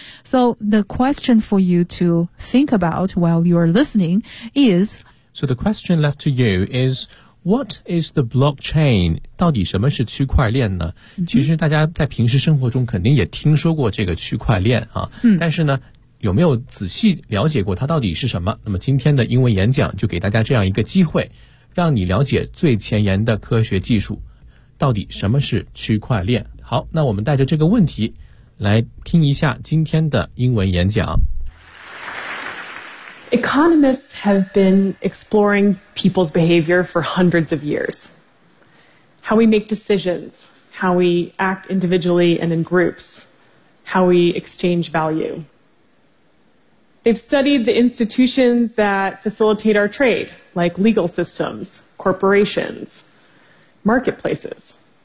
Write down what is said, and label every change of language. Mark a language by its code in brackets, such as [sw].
[en] So the question for you to think about while you're listening is, So the question left to you isWhat is the blockchain? [zh] 到底什么是区块链呢？其实大家在平时生活中肯定也听说过这个区块链啊，但是呢，有没有仔细了解过它到底是什么？那么今天的英文演讲就给大家这样一个机会，让你了解最前沿的科学技术，到底什么是区块链。好，那我们带着这个问题来听一下今天的英文演讲。 [en] Economists have been exploring people's behavior for hundreds of years. How we make decisions, how we act individually and in groups, how we exchange value. They've studied the institutions that facilitate our trade, like legal systems, corporations, marketplaces.